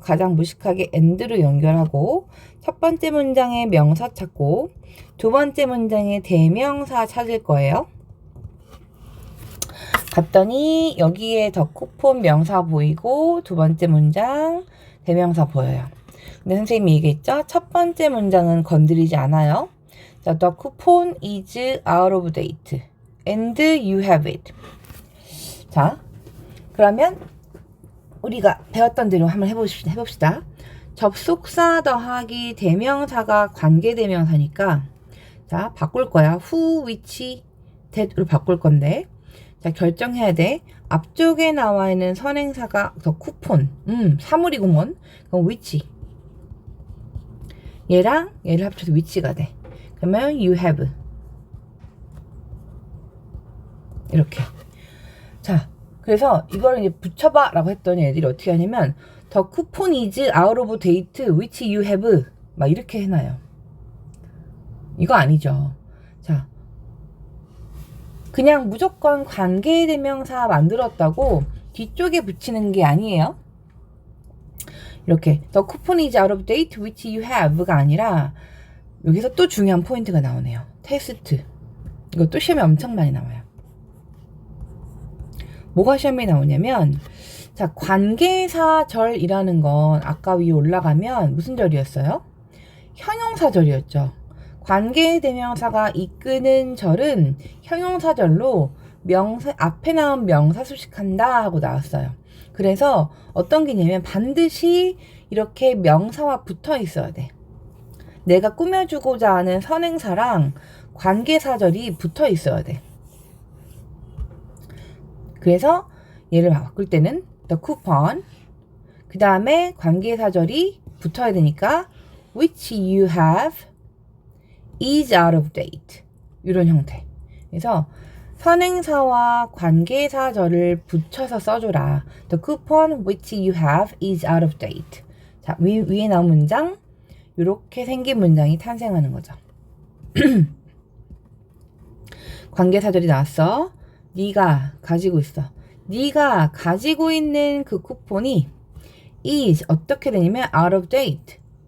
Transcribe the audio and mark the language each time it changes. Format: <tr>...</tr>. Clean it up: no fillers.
<ko>가장 무식하게 and로 연결하고 첫 번째 문장에 명사 찾고 두 번째 문장에 대명사 찾을 거예요. 갔더니 여기에 더 쿠폰 명사 보이고 두 번째 문장 대명사 보여요. 근데 선생님이 얘기했죠? 첫 번째 문장은 건드리지 않아요.</ko> <en>자, the coupon is out of date and you have it.</en> <ko>자, 그러면 우리가 배웠던 대로 한번 해봅시다. 접속사 더하기 대명사가 관계대명사니까 자, 바꿀 거야. who, which, that으로 바꿀 건데 자, 결정해야 돼. 앞쪽에 나와 있는 선행사가 더 쿠폰. 사물이구먼. 그럼 which. 얘랑 얘를 합쳐서 which가 돼. 그러면</ko> <en>you have.</en> <ko>이렇게. 자, 그래서 이거를 이제 붙여봐 라고 했더니 애들이 어떻게 하냐면</ko> <en>the coupon is out of date which you have</en> <ko>막 이렇게 해놔요. 이거 아니죠. 자, 그냥 무조건 관계대명사 만들었다고 뒤쪽에 붙이는 게 아니에요. 이렇게</ko> <en>the coupon is out of date which you have</en> <ko>가 아니라 여기서 또 중요한 포인트가 나오네요. 테스트. 이것도 시험에 엄청 많이 나와요. 뭐가 시험에 나오냐면 자, 관계사절이라는 건 아까 위에 올라가면 무슨 절이었어요? 형용사절이었죠. 관계대명사가 이끄는 절은 형용사절로 명사 앞에 나온 명사 수식한다 하고 나왔어요. 그래서 어떤 개념이냐면 반드시 이렇게 명사와 붙어 있어야 돼. 내가 꾸며주고자 하는 선행사랑 관계사절이 붙어 있어야 돼. 그래서 얘를 바꿀 때는</ko> <en>the coupon</en> <ko>그 다음에 관계사절이 붙어야 되니까</ko> <en>which you have is out of date</en> <ko>이런 형태. 그래서 선행사와 관계사절을 붙여서 써줘라.</ko> <en>The coupon which you have is out of date.</en> <ko>자, 위에 나온 문장 이렇게 생긴 문장이 탄생하는 거죠. 관계사절이 나왔어. 네가 가지고 있어. 네가 가지고 있는 그 쿠폰이 is 어떻게 되냐면</ko> <en>out of date.</en>